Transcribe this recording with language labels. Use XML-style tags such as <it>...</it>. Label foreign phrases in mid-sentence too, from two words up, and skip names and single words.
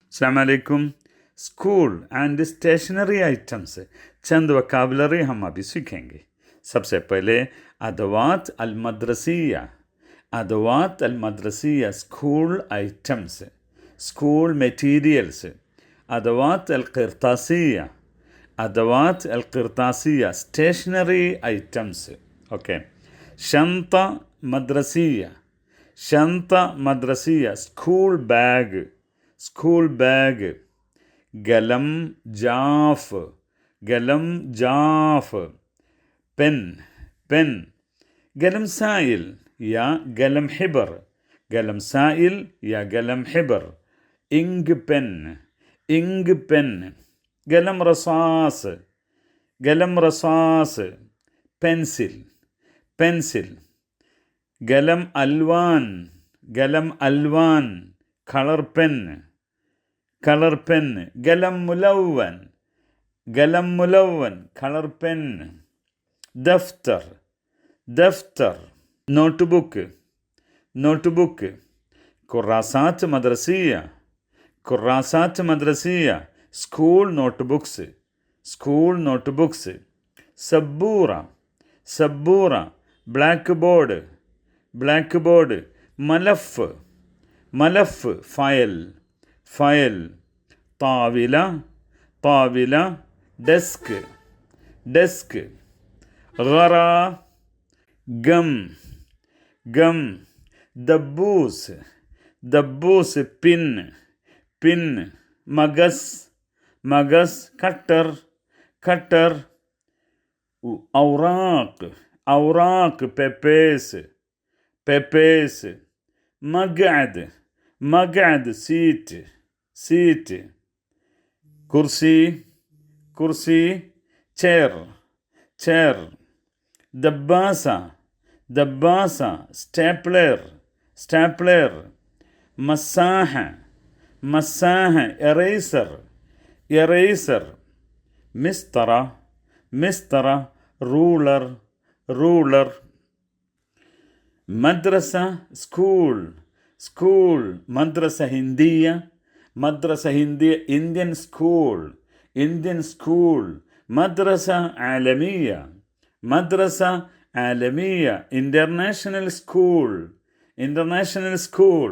<ar>السلام عليكم.</ar> <en>school and stationery items</en> <hi>चंद वकाबलरी हम अभी सीखेंगे। सबसे पहले</hi> <ar>أدوات المدرسية. أدوات المدرسية</ar> <en>school items, school materials.</en> <ar>أدوات القرطاسية، أدوات القرطاسية</ar> <en>stationery items. ओके।</en> <ar>شنطة مدرسية، شنطة مدرسية</ar> <en>school bag, school bag.</en> <ar>قلم جاف، قلم جاف</ar> <en>pen, pen.</en> <ar>قلم سائل أو قلم حبر، قلم سائل أو قلم حبر.</ar> <en>ink pen, ink pen.</en> <ar>قلم رصاص، قلم رصاص</ar> <en>pencil, pencil.</en> <ar>قلم ألوان، قلم ألوان</ar> <en>color pen, color pen.</en> <ar>قلم ملون، قلم ملون</ar> <en>color pen.</en> <ar>دفتر، دفتر</ar> <en>notebook, notebook.</en> <ar>كراسات مدرسية، كراسات مدرسية</ar> <en>school notebooks, school notebooks.</en> <ar>سبورة، سبورة</ar> <en>black board, black board.</en> <ar>ملف، ملف</ar> <en>file, file.</en> <ar>طاولة، طاولة</ar> <en>desk, desk. गरा gum, gum.</en> <ar>دبوس، دبوس</ar> <en>pin, pin.</en> <ar>مقص، مقص</ar> <en>cutter, cutter.</en> <ar>أوراق، أوراق</ar> <en>papers, papers.</en> <ar>مقعد، مقعد</ar> <en>seat, seat.</en> <ar>كرسي، كرسي</ar> <en>chair, chair.</en> <ar>دباسة، دباسة</ar> <en>stapler, stapler.</en> <ar>مساحة، مساحة</ar> <en>eraser, eraser.</en> <ar>مسطرة، مسطرة</ar> <en>ruler, ruler. मदरसा school, school.</en> <ar>مدرسة هندية، مدرسة هندية</ar> <en>Indian school, Indian school.</en> <ar>مدرسة عالمية، مدرسة عالمية</ar> <en>international school, international school.</en>